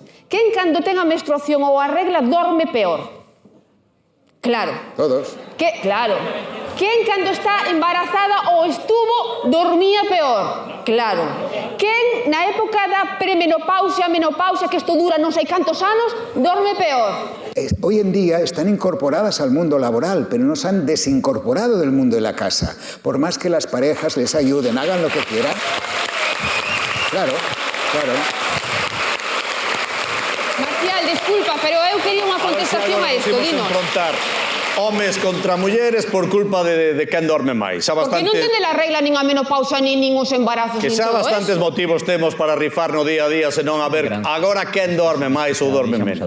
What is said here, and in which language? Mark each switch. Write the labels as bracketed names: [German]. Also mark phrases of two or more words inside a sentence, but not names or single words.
[Galician] Quen cando ten a menstruación ou a regla dorme peor? Claro. Todos. Claro. Quen cando está embarazada ou estuvo dormía peor? Claro. Quen na época da premenopausia, menopausia, que isto dura non sei cantos anos, dorme peor? [Spanish] Hoy en día están incorporadas al mundo laboral, pero no se han desincorporado del mundo de la casa. Por más que las parejas les ayuden, hagan lo que quieran. Claro. Marcial, [Galician] disculpa, pero eu quería unha contestación a isto, dinos. Homes contra mulleres por culpa de quen dorme máis. Porque non tende a regla nin a menopausa, nin os embarazos, que xa bastantes motivos temos para rifar no día a día, senón a ver agora quen dorme máis ou dorme menos.